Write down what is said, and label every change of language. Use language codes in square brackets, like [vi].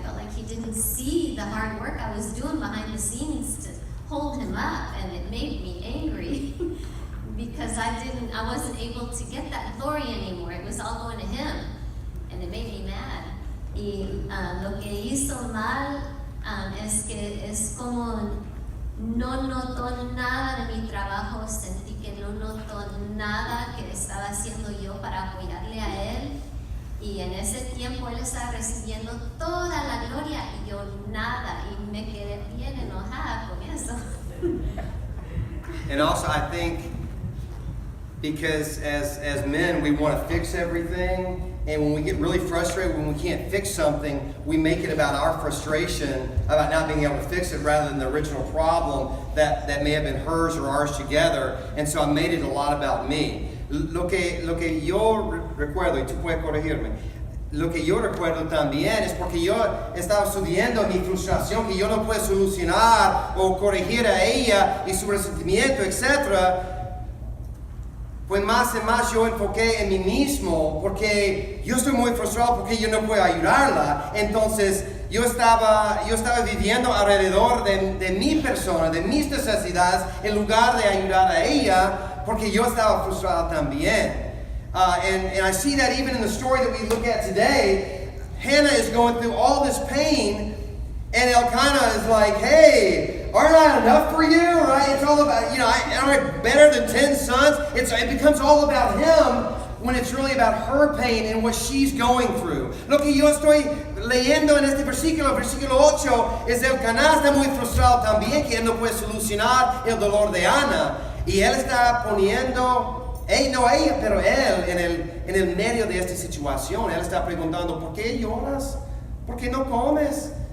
[en] I felt like he didn't see the hard work I was doing behind the scenes to hold him up, and it made me angry because I wasn't able to get that glory anymore. It was all going to him, and it made me mad. [es] Y lo que hizo mal es que es como no notó nada de mi trabajo, sentí que no notó nada que estaba haciendo yo para apoyarle a él. Y en ese tiempo él estaba recibiendo toda la gloria y yo nada, y me quedé bien enojada con eso. [en] And also, I think, because as men, we want to fix everything, and when we get really frustrated when we can't fix something, we make it about our frustration, about not being able to fix it, rather than the original problem that may have been hers or ours together. And so I made it a lot about me. [es] Lo que yo recuerdo, y tú puedes corregirme, lo que yo recuerdo también es porque yo estaba subiendo mi frustración que yo no puedo solucionar o corregir a ella y su resentimiento, etc. Pues más y más yo enfoqué en mí mismo porque yo estoy muy frustrado porque yo no puedo ayudarla. Entonces yo estaba viviendo alrededor de mi persona, de mis necesidades, en lugar de ayudar a ella porque yo estaba frustrado también. [en] And I see that even in the story that we look at today. Hannah is going through all this pain, and Elkanah is like, hey, aren't I enough for you? Right? It's all about, aren't I better than 10 sons? It becomes all about him when it's really about her pain and what she's going through. [es] Lo que yo estoy leyendo en este versículo 8, es Elkanah está muy frustrado también, que él no puede solucionar el dolor de Ana. Y él está poniendo, no ella, pero él en el medio de esta situación. Él está preguntando, ¿por qué lloras? ¿Por qué no comes?